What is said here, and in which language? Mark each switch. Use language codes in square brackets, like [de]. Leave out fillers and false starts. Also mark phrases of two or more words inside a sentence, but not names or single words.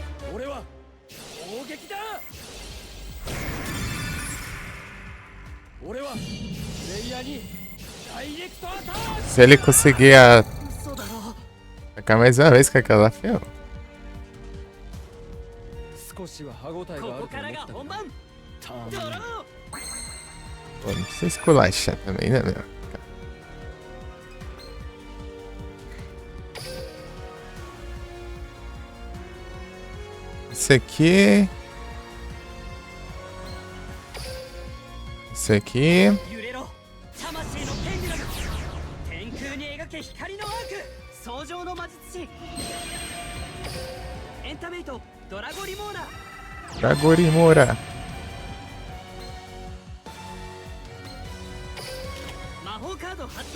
[ja] 俺は攻撃だ。俺はプレイヤーにダイレクトアタック。 [pt] Se ele conseguir [ja] 嘘だろ。 [pt] atacar mais uma vez com aquela ferro. [ja] 少しは歯応えがあると思ここからったがが本番。ターンドロー。 [pt] Pô, não precisa esculachar também, né, meu? Esse aqui. Esse aqui. [ja] 揺れろ。魂のペンデュラム。天空に描け光のアーク。創上の魔術師。エンタメイトドラゴリモーナ。 Dragorimora. 魔法カード発動。